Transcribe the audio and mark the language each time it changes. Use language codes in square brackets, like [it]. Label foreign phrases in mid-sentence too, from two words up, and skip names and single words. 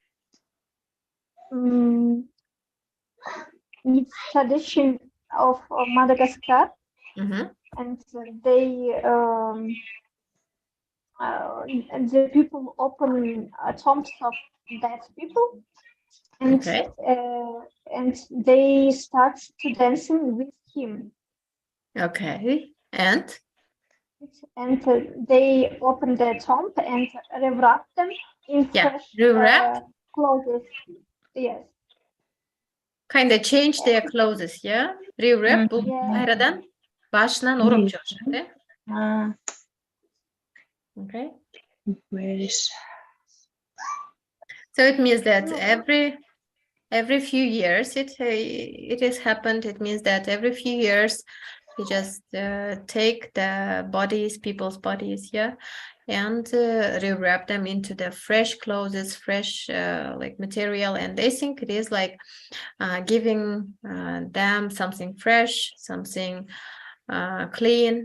[en] It's tradition of Madagascar, and the people open tombs of dead people, and they start to dancing with him. Okay, and they open the tomb and rewrap them in fresh clothes. Yes. Kind of change their clothes, yeah? Rewrap, [ky] кайрадан башынан ороп чыгышат, [en] eh? Okay. So it means that every few years it has happened. It means that every few years you just take the people's bodies, yeah, and rewrap them into the fresh clothes, fresh material, and they think it is like giving them something fresh, something clean.